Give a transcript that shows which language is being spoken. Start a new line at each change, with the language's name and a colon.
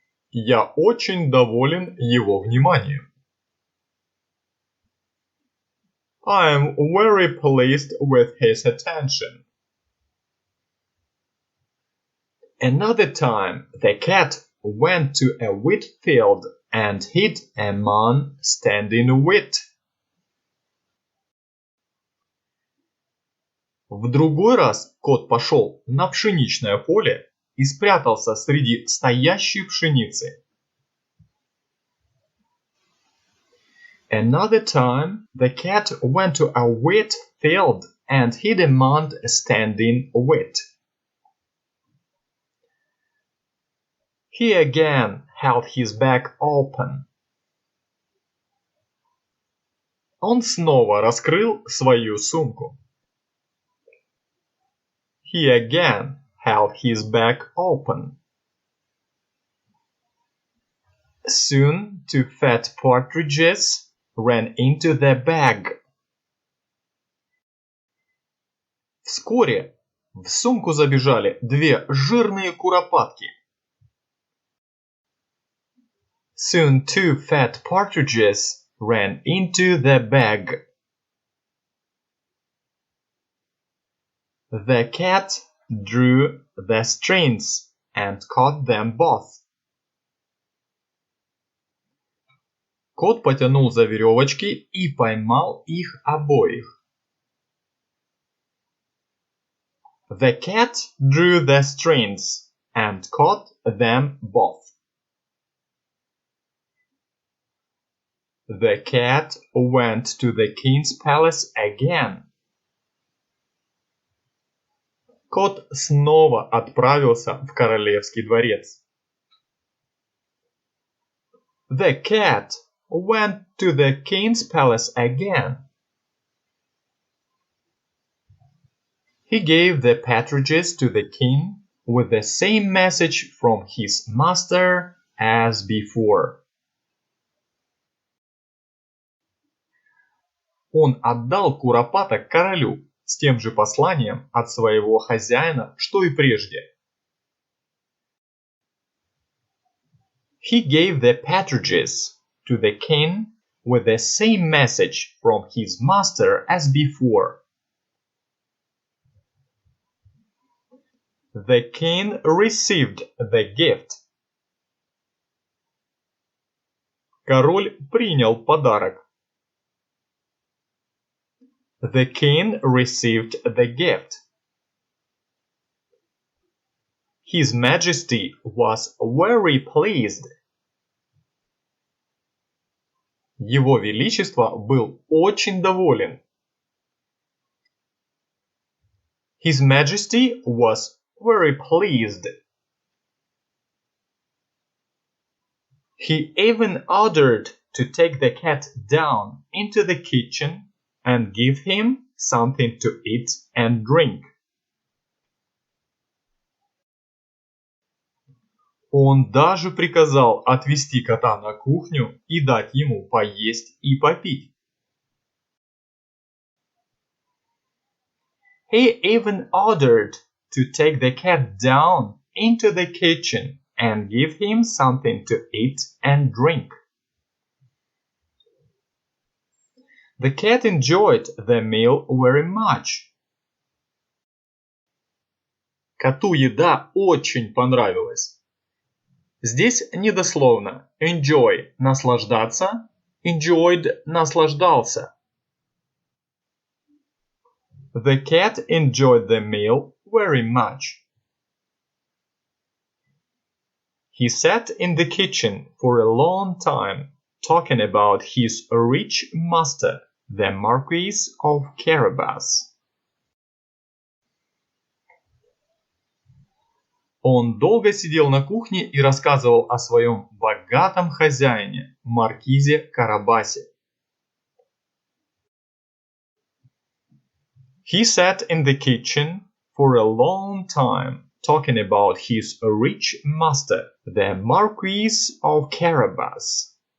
Russian: Я очень доволен его вниманием.
English: I am very pleased with his attention. Another time, the cat went to a wheat field and hid among standing wheat.
Russian: В другой раз кот пошел на пшеничное поле и спрятался среди стоящей пшеницы.
English: Another time, the cat went to a wheat field and hid among standing wheat. He again held his bag open.
Russian: Он снова раскрыл свою сумку.
English: He again held his bag open. Soon 2 fat partridges ran into the bag.
Russian: Вскоре в сумку забежали 2 жирные куропатки.
English: Soon 2 fat partridges ran into the bag. The cat drew the strings and caught them both.
Russian: Кот потянул за веревочки и поймал их обоих.
English: The cat drew the strings and caught them both. The cat went to the king's palace again.
Russian: Кот снова отправился в королевский дворец.
English: The cat went to the king's palace again. He gave the partridges to the king with the same message from his master as before.
Russian: Он отдал куропаток королю с тем же посланием от своего хозяина, что и прежде.
English: He gave the partridges to the king with the same message from his master as before. The king received the gift.
Russian: Король принял подарок.
English: The king received the gift. His Majesty was very pleased.
Russian: Его Величество был очень доволен.
English: His Majesty was very pleased. He even ordered to take the cat down into the kitchen and give him something to eat and drink.
Russian: Он даже приказал отвести кота на кухню и дать ему поесть и попить.
English: He even ordered to take the cat down into the kitchen and give him something to eat and drink. The cat enjoyed the meal very much.
Russian: Коту еда очень понравилась. Здесь недословно enjoy – наслаждаться, enjoyed – наслаждался.
English: The cat enjoyed the meal very much. He sat in the kitchen for a long time, talking about his rich master, the Marquis of Carabas.
Russian: Он долго сидел на кухне и рассказывал о своем богатом хозяине, маркизе Карабасе.
English: He sat in the kitchen for a long time, talking about his rich master, the Marquis of Carabas.